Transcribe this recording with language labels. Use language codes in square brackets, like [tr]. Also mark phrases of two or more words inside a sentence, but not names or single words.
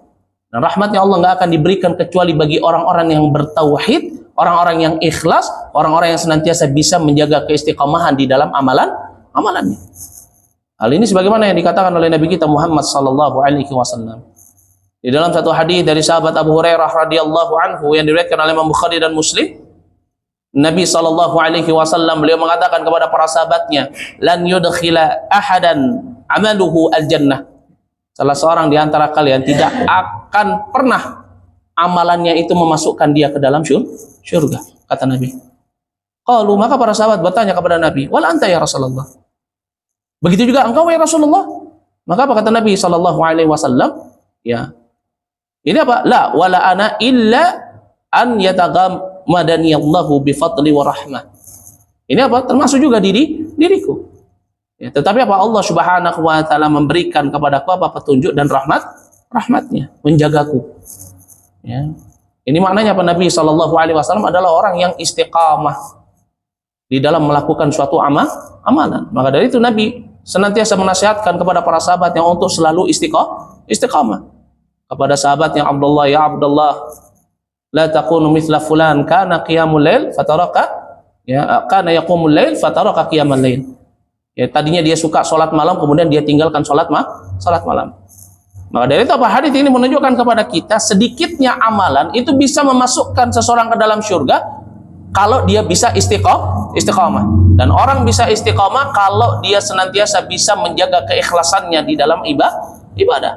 [id] Dan rahmatnya Allah nggak akan diberikan kecuali bagi orang-orang yang bertauhid, orang-orang yang ikhlas, orang-orang yang senantiasa bisa menjaga keistiqomahan di dalam amalannya. Hal ini sebagaimana yang dikatakan oleh Nabi kita Muhammad [ar] صلى الله عليه وسلم. [id] Di dalam satu hadis dari sahabat Abu Hurairah [ar] رضي الله عنه [id] yang diriwayatkan oleh Imam Bukhari dan Muslim, Nabi SAW beliau mengatakan kepada para sahabatnya, [ar] لن يدخل أحدا عمله الجنة. [id] Salah seorang di antara kalian tidak akan pernah amalannya itu memasukkan dia ke dalam syurga, kata Nabi. Qalu, maka para sahabat bertanya kepada Nabi, [ar] ولا أنت يا رسول الله? [id] Begitu juga engkau [ar] يا رسول الله? [id] Maka apa kata Nabi SAW? Ya, ini apa? [ar] لا ولا أنا إلا أن يتغمدني الله بفضل ورحمة. [id] Ini apa? Termasuk juga diriku. Ya, tetapi apa? [ar] الله سبحانه وتعالى [id] memberikan kepadaku apa? Petunjuk dan rahmatnya, menjagaku. Ya. Ini maknanya apa? Nabi SAW adalah orang yang istiqamah di dalam melakukan suatu amalan. Maka dari itu Nabi senantiasa menasihatkan kepada para sahabat yang untuk selalu istiqamah. Kepada sahabat yang Abdullah, [ar] يا عبد الله لا تكن مثل فلان كان قيام الليل فترك, ya, كان يقوم الليل فترك قيام الليل. [id] Ya, tadinya dia suka sholat malam, kemudian dia tinggalkan sholat malam. Maka dari itu apa? Hadis ini menunjukkan kepada kita sedikitnya amalan itu bisa memasukkan seseorang ke dalam surga kalau dia bisa istiqamah. Dan orang bisa istiqamah kalau dia senantiasa bisa menjaga keikhlasannya di dalam ibadah.